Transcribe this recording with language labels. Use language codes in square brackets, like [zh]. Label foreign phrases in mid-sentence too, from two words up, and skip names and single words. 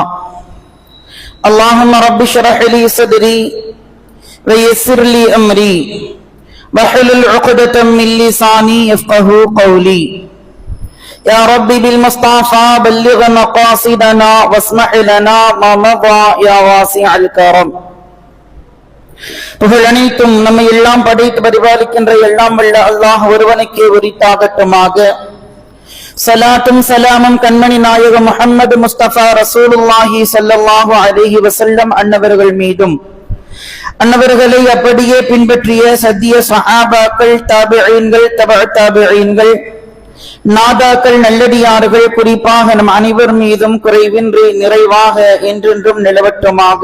[ar] اللهم رب اشرح لي صدري ويسر لي أمري واحلل عقدة من لساني يفقهوا قولي. يا ربي بالمصطفى بلغ مقاصدنا واسمح لنا ما مضى يا واسع الكرم. [ta] புகழ் அனைத்தும் நம்மை எல்லாம் படைத்து பரிபாலிக்கின்ற எல்லாம் வல்ல அல்லாஹ் ஒருவனுக்கே உரித்தாகட்டுமாக. சலாத்தும் சலாமும் கண்மணி நாயக முஹம்மது முஸ்தபா [ar] رسول الله صلى الله عليه وسلم [ta] அன்னவர்கள் மீதும், அன்னவர்களை அப்படியே பின்பற்றிய சத்திய சஹாபாக்கள், தாபிஈன்கள், தபஅ தாபிஈன்கள், நாதாக்கள், நல்லடியார்கள், குறிப்பாக நம் அனைவர் மீதும் குறைவின்றி நிறைவாக என்றென்றும் நிலவட்டுமாக.